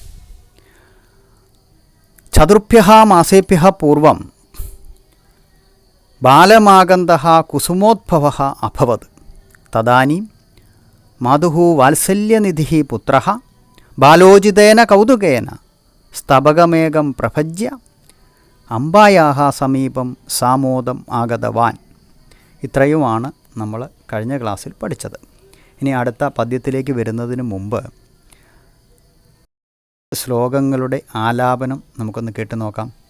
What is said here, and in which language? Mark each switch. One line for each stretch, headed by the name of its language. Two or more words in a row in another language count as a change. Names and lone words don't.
Sanskrit: चतुर्भ्यः मासेभ्यः पूर्वं बालमागन्धः कुसुमोद्भवः अभवत्। तदानीं मातुः वात्सल्यनिधिः पुत्रः बालोचितेन कौतुकेन स्तबकमेकं प्रभज्य അമ്പായാഹ സമീപം സാമോദം ആഗതവാൻ.
Malayalam: ഇത്രയുമാണ് നമ്മൾ കഴിഞ്ഞ ക്ലാസ്സിൽ പഠിച്ചത്. ഇനി അടുത്ത പദ്യത്തിലേക്ക് വരുന്നതിന് മുമ്പ് ശ്ലോകങ്ങളുടെ ആലാപനം നമുക്കൊന്ന് കേട്ടു നോക്കാം.